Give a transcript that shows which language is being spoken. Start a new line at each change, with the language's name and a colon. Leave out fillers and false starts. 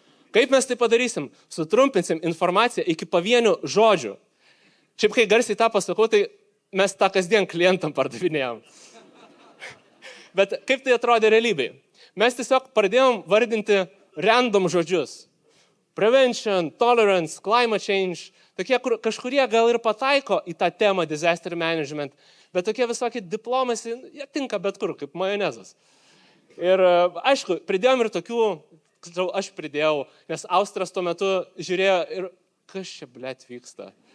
Lithuanian: Kaip mes tai padarysim? Sutrumpinsim informaciją iki pavienių žodžių. Šiaip kai garsiai tą pasakau, tai mes tą kasdien klientam pardavinėjom. Bet kaip tai atrodė realybėje? Mes tiesiog pradėjom vardinti random žodžius.
English: Prevention, tolerance, climate change.
Lithuanian: Tokie, kažkurie gal ir pataiko į tą temą disaster management, bet tokie visokie diplomasi, jie tinka bet kur, kaip majonezas. Ir aišku, pridėjom ir tokių, aš pridėjau, nes Austras tuo metu žiūrėjo ir kas čia, blet, vyksta.